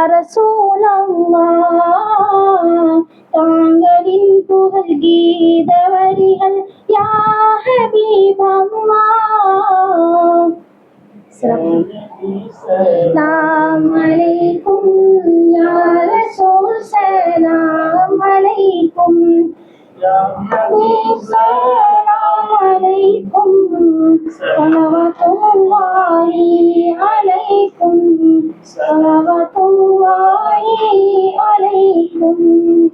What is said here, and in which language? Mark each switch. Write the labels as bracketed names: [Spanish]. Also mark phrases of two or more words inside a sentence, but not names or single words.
[Tamil] ரசூலல்லாஹ் தாங்களின் புகழ் கீத வரிகள் [Arabic] يا حبيب الله. سلام عليكم يا رسول سلام عليكم. عليكم السلام عليكم صلوات الله عليكم صلوات الله عليكم